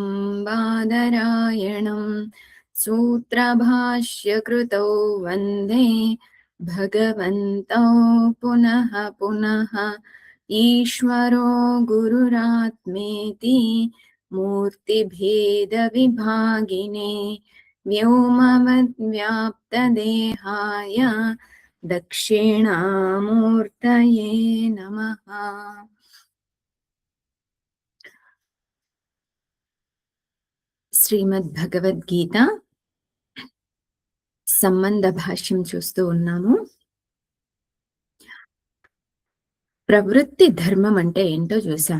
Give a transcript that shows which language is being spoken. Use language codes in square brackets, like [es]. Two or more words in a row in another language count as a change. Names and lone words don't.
[sa] बादरायणं सूत्रभाष्यकृतौ वन्दे भगवन्तौ पुनः पुनः ईश्वरो गुरुरात्मेति मूर्तिभेदविभागिने व्योमवद्व्याप्तदेहाय दक्षिणामूर्तये नमः. [te] శ్రీమద్భగవద్గీత సంబంధ భాష్యం చూస్తూ ఉన్నాము. ప్రవృత్తి ధర్మం అంటే ఏంటో చూసాం.